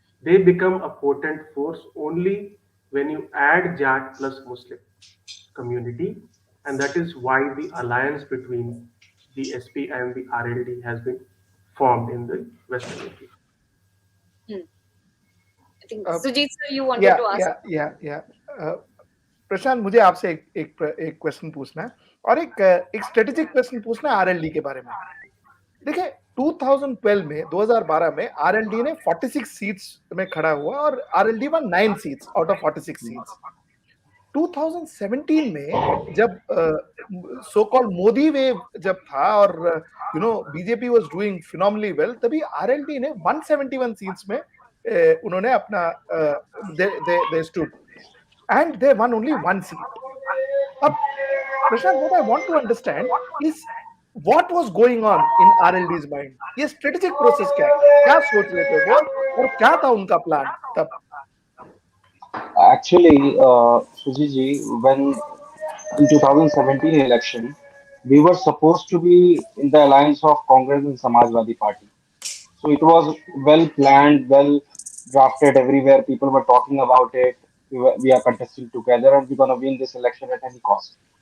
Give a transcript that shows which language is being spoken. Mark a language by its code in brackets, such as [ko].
[en] They become a potent force only when you add Jat plus Muslim community, and that is why the alliance between the SP and the RLD has been formed in the Western UP. Hmm. I think uh, Sujit sir, you wanted yeah, to ask. yeah, yeah, yeah. [hi] Uh, प्रशांत, मुझे आपसे एक question पूछना है, और एक strategic question पूछना है RLD के बारे में। देखिए 2012 में 2012 में आरएलडी ने 46 सीट्स में खड़ा हुआ और RLD [en] One 9 seats out of 46 seats. [hi] 2017 में जब सो कॉल्ड मोदी वेव जब था और [en] BJP was doing phenomenally well, [hi] तभी आरएलडी ने 171 सीट्स में उन्होंने अपना [en] They stood and they won only one seat. [hi] अब प्रशांत, [en] what I want to understand is what was going on in RLD's mind? [hi] ये स्ट्रेटेजिक प्रोसेस क्या था, क्या सोच रहे थे वो और क्या था उनका प्लान तब? [en] Actually, Sujiji, when in 2017 election, we were supposed to be in the alliance of Congress and Samajwadi Party. So it was well planned, well drafted everywhere. People were talking about it. We are contesting together and we're going to win this election at any cost.